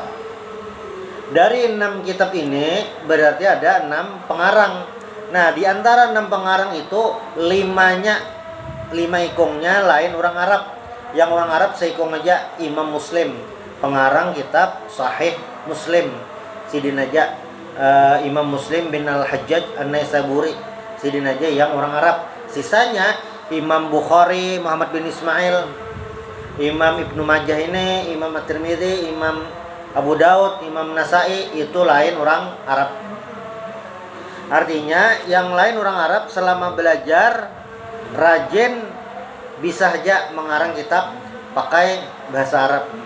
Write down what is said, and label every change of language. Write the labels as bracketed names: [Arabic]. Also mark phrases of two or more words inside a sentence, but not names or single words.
[Indonesian] Dari 6 kitab ini berarti ada 6 pengarang. Nah, di antara 6 pengarang itu 5 ikungnya lain orang Arab. Yang orang Arab seikung aja Imam Muslim, pengarang kitab Sahih Muslim. Sidin aja Imam Muslim bin Al-Hajjaj An-Naisaburi. Sidin aja yang orang Arab. Sisanya Imam Bukhari, Muhammad bin Ismail, Imam Ibnu Majah ini, Imam At-Tirmidzi, Imam Abu Daud, Imam Nasai itu lain orang Arab. Artinya yang lain orang Arab selama belajar rajin bisa saja mengarang kitab pakai bahasa Arab.